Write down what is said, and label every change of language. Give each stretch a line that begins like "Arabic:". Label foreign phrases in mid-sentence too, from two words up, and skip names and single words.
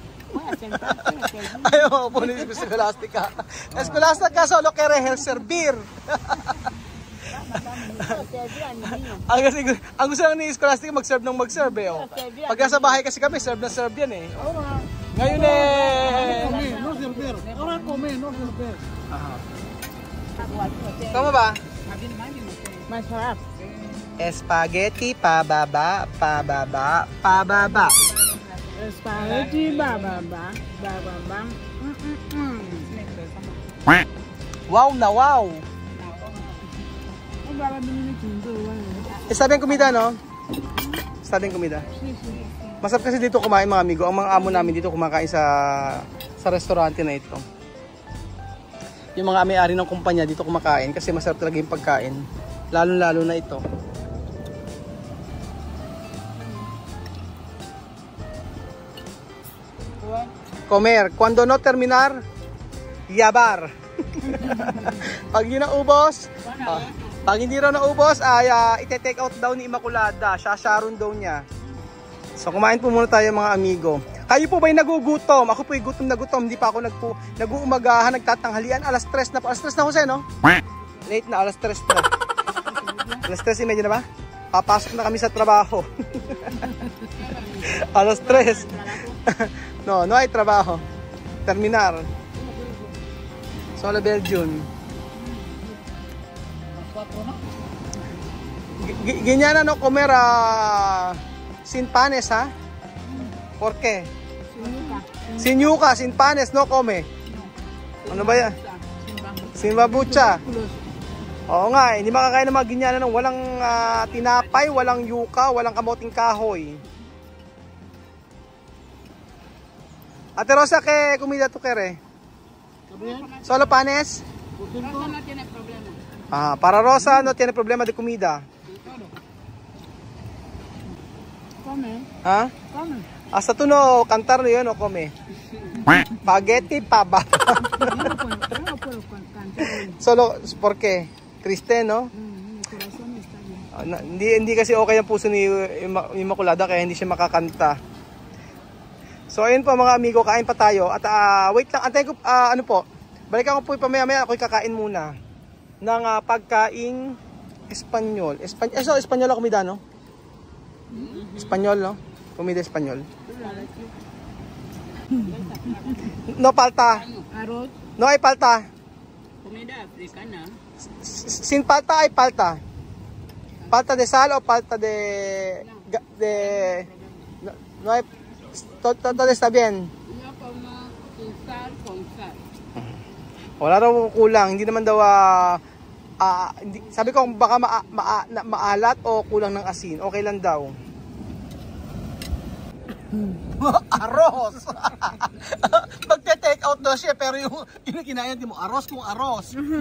Filipino: Ayaw po ni Scholastica. Scholastica
Spanish: solo kay servir.
Filipino: Ang gusto lang ni Scholastica mag-serve ng mag-serve eh. Pagka sa bahay kasi kami, serve na serve yan eh. Ngayon eh.
Spanish: No servir. Ahora come, no servir.
Filipino: Tama ba? Masarap. Spaghetti pababa, pababa, pababa. Spaghetti bababa, bababa. Wow na wow. Sabi ang kumida, no? Sabi ang kumida. Masarap kasi dito kumain mga amigo. Ang mga amo namin dito kumakain sa restaurante na ito. Yung mga may-ari ng kumpanya dito kumakain kasi masarap talaga yung pagkain. Lalo-lalo na ito.
Spanish: Comer. Cuando no terminar, yabar.
Filipino: Pag hindi naubos, pag hindi raw naubos, ay ite-take out daw ni Immaculada. Shasharon daw niya. So kumain po muna tayo mga amigo. Kayo po ba'y nagugutom? Ako po'y gutom na gutom. Hindi pa ako nag-uumagahan, nagtatanghalian. Alas 3 na po. Alas 3 na Jose, no? Late na, alas 3 na. Alas 3:30 na ba? Papasok na kami sa trabaho. Alas 3.
Spanish: No hay trabajo. Terminar. Sola Belgium. Ginyana no comer sin panes, ha? ¿Por qué? Sin yuca, sin panes, no come.
Filipino: Ano ba yan?
Spanish: Sin babucha.
Filipino: Oo nga, hindi makakain ng mga ginyana ng walang tinapay, walang yuka, walang kamoting kahoy.
Spanish: Ate Rosa, ¿qué comida tú quieres? ¿Solo panes? Rosa no tiene problema. Ah, para Rosa no tiene problema de comida. Come. ¿Ah? Come. Hasta tú no cantar yun o come. Spaghetti paba. Yo no puedo cantar. Solo, ¿por qué? Triste, no? Mi corazón está bien.
Filipino: Hindi kasi okay ang puso ni Immaculada kaya hindi siya makakanta. So ayun po mga amigo, kain pa tayo. At wait lang, antayin ko, ano po, balikan ko po pamaya-maya, ako'y kakain muna ng pagkaing Espanyol. So, Espanyol ang kumida, no? Espanyol, no? Kumida Espanyol.
Spanish: No palta. Arroz. No hay palta. Comida africana. Sin palta hay palta. Palta de sal o palta de... No hay... Todo está bien. Yo como sin sal con sal.
Filipino: Wala raw kulang, hindi naman daw sabi ko baka maalat o kulang ng asin. Okay lang daw. Arroz. Magte-take out daw siya pero yung kinakain mo arroz kung arroz.